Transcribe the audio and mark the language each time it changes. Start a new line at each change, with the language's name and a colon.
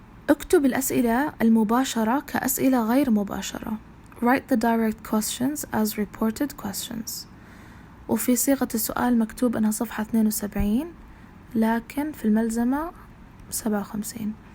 Arabic: اكتب الأسئلة المباشرة كأسئلة غير مباشرة.
English: Write the direct questions as reported questions.
Arabic: وفي صيغة السؤال مكتوب أنها صفحة 72 لكن في الملزمة 57.